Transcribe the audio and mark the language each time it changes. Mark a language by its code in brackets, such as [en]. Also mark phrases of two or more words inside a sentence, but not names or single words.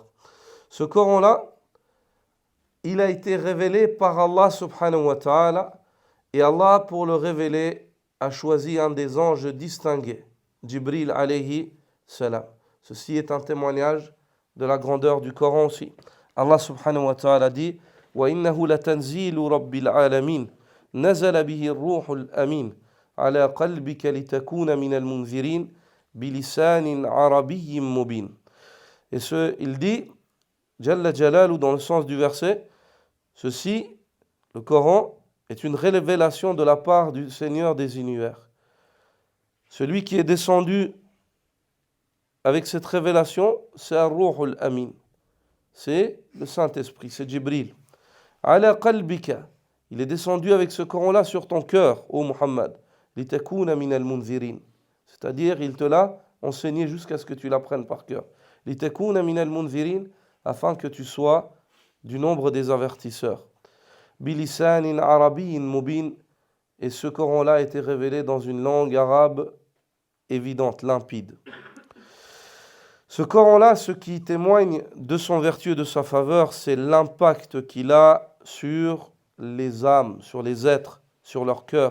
[fr] Ce Coran-là, il a été révélé par Allah [ar] سبحانه وتعالى [fr] et Allah, pour le révéler, a choisi un des anges distingués, Jibril [ar] عليه السلام. [fr] Ceci est un témoignage de la grandeur du Coran aussi. Allah [ar] سبحانه وتعالى [fr] dit [ar] وَإِنَّهُ لَتَنْزِيلُ رَبِّ الْعَالَمِينَ نَزَلَ بِهِ الرُّوحُ الْأَمِينُ على قلبك لتكون من المنذرين بلسان عربي مبين. [fr] Et il dit, [ar] جل جلاله, [fr] dans le sens du verset, ceci, le Coran, est une révélation de la part du Seigneur des univers. Celui qui est descendu avec cette révélation, c'est [ar] الروح الأمين. [fr] C'est le Saint-Esprit, c'est Jibril. [ar] على قلبك, [fr] il est descendu avec ce Coran-là sur ton cœur, ô Muhammad. [ar] لتكون من المنذرين. [fr] C'est-à-dire, il te l'a enseigné jusqu'à ce que tu l'apprennes par cœur. [ar] لتكون من المنذرين, [fr] afin que tu sois du nombre des avertisseurs. [ar] بلسان عربي مبين, [fr] et ce Coran-là a été révélé dans une langue arabe évidente, limpide. Ce Coran-là, ce qui témoigne de son vertu et de sa faveur, c'est l'impact qu'il a sur les âmes, sur les êtres, sur leur cœur.